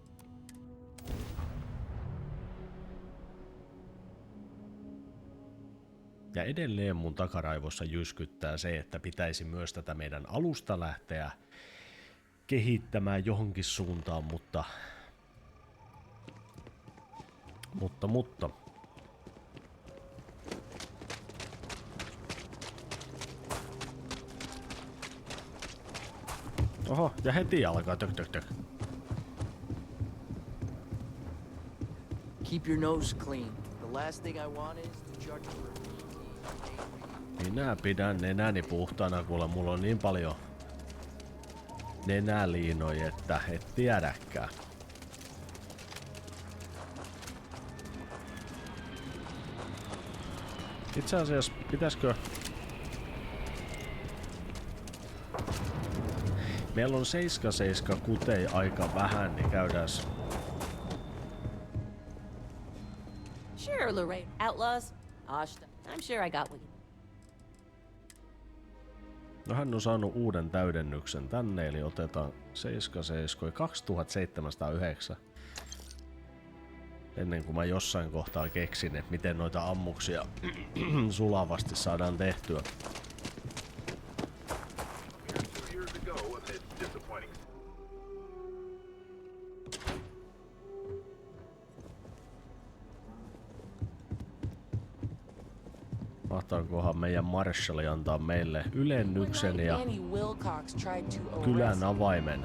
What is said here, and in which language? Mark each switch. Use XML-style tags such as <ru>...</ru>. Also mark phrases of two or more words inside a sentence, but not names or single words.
<fi>Ja edelleen mun takaraivossa jyskyttää se, että pitäisi myös tätä meidän alusta lähteä kehittämään johonkin suuntaan, mutta... Oho, ja heti alkaa tök.</fi> <en>Keep your nose clean. The last thing I want is to charge you.</en> <fi>Minä pidän nenäni puhtaana, kuule mulla on niin paljon nenäliinoja, että et tiedäkään. Itse asiassa pitäisikö... Meillä on 7 kutei aika vähän, niin käydääs...</fi> <en>Sure, Lorraine. Outlaws? I'm sure I got what you...</en> <fi>No hän on saanut uuden täydennyksen tänne, eli otetaan 77 2709. Ennen kuin mä jossain kohtaa keksin, että miten noita ammuksia sulavasti saadaan tehtyä. Mahtaakohan meidän marshalli antaa meille ylennyksen ja kylän avaimen.</fi>